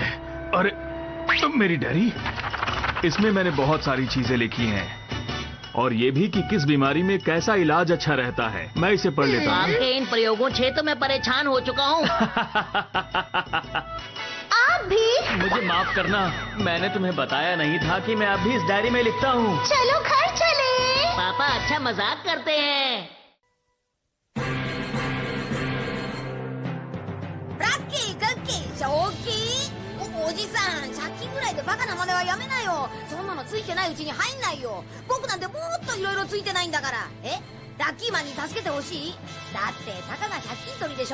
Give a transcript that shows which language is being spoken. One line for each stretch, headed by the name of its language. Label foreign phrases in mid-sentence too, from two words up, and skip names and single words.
Hindi: अरे मेरी डायरी, इसमें मैंने बहुत सारी चीजें लिखी हैं और ये भी कि किस बीमारी में कैसा इलाज अच्छा रहता है। मैं इसे पढ़ लेता हूँ। आपके इन प्रयोगों से तो मैं परेशान हो चुका हूँ। आप भी? मुझे माफ करना, मैंने तुम्हें बताया नहीं था कि मैं अभी इस डायरी में लिखता हूँ। चलो घर चले। पापा अच्छा मजाक करते हैं।
Japanese: ラッキークッキー正気おじさん、借金ぐらいでバカな真似はやめなよ。そんなのついてないうちに入んないよ。僕なんてもっといろいろついてないんだから。ラッキーマンに助けてほしい？だってたかが借金取りでしょ。